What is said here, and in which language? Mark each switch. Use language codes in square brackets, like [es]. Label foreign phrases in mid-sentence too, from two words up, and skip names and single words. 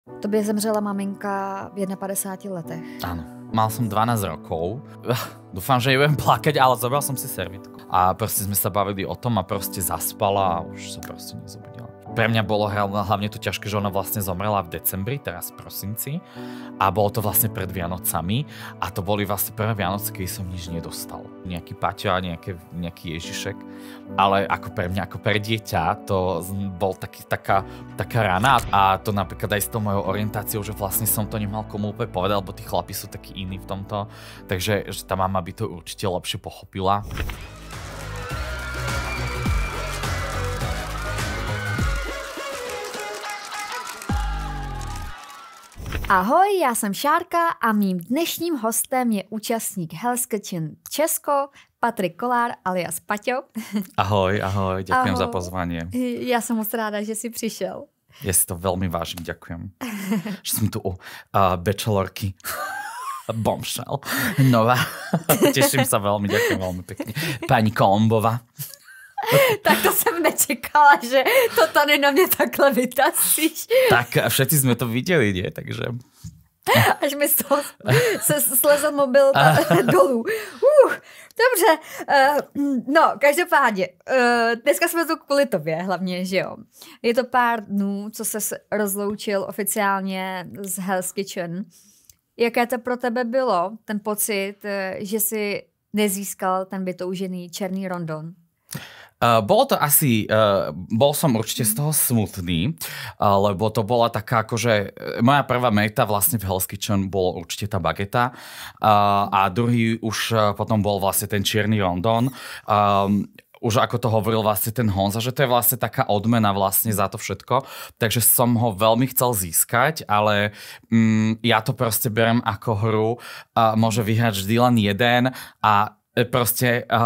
[cs] Tobě zemřela maminka v 51 letech. [sk] Áno. Mal som 12 rokov. Dúfam, že nebudem plakať, ale zobral som si servitku. A proste sme sa bavili o tom a proste zaspala a už sa proste nezobudila. Pre mňa bolo hlavne to ťažké, že ona vlastne zomrela v decembri, teraz [cs] v prosinci. [sk] A bolo to vlastne pred Vianocami. A to boli vlastne prvé Vianoce, keď som nič nedostal. Nejaký Paťo a nejaký Ježišek. Ale ako pre mňa, ako pre dieťa, to bol taká rana. A to napríklad aj s tou mojou orientáciou, že vlastne som to nemal komu úplne povedať, lebo tí chlapi sú takí iní v tomto. Takže že tá mama by to určite lepšie pochopila. [cs] Ahoj, já jsem Šárka a mým dnešním hostem je účastník Hell's Kitchen Česko, Patrik Kolár alias Paťo. [sk] Ahoj, ďakujem za pozvanie. [cs] Já jsem moc ráda, že jsi přišel. [sk] Ja si to veľmi vážim, ďakujem. Že som tu u bachelorky. Bombshell. Nová. Teším sa veľmi, ďakujem veľmi pekne. Pani Kolombová. [cs] Tak to jsem nečekala, že to tady na mě takhle vytasíš. [sk] Tak všetci sme to videli, nie? Takže... [cs] Až mi z toho se slezl mobil dolů. Dobře, no, každopádně, dneska jsme tu kvůli tobě hlavně, že jo. Je to pár dnů, co ses rozloučil oficiálně z Hell's Kitchen. Jaké to pro tebe bylo, ten pocit, že si nezískal ten vytoužený černý rondon? [sk] Bolo to asi, bol som určite z toho smutný, lebo to bola taká akože, moja prvá meta vlastne v Hell's Kitchen bolo určite tá bageta a druhý už potom bol vlastne ten čierny rondon. Už ako to hovoril vlastne ten Honza, že to je vlastne taká odmena vlastne za to všetko, takže som ho veľmi chcel získať, ale ja to proste berem ako hru, môže vyhrať vždy len jeden a proste